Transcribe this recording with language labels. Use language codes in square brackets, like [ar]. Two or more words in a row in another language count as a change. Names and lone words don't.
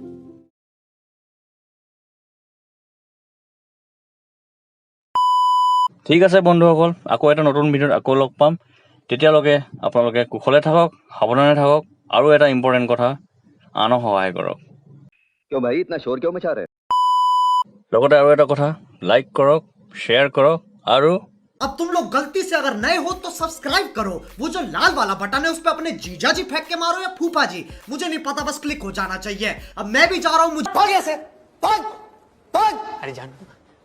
[as] ঠিক আছে বন্ধুসকল আকৌ এটা নতুন ভিডিঅ'ত আকৌ লগ পাম তেতিয়ালৈকে আপোনালোকে কুশলে থাকক সাৱধানে থাকক আৰু এটা ইম্পৰ্টেণ্ট কথা আনক সহায় কৰক লগতে আৰু এটা কথা লাইক কৰক শ্বেয়াৰ কৰক আৰু [hi] अब तुम लोग गलती से अगर नए हो तो सब्सक्राइब करो वो जो लाल वाला बटन है उस पे अपने जीजा जी फेंक के मारो या फूफा जी मुझे नहीं पता बस क्लिक हो जाना चाहिए अब मैं भी जा रहा हूँ मुझे अरे जान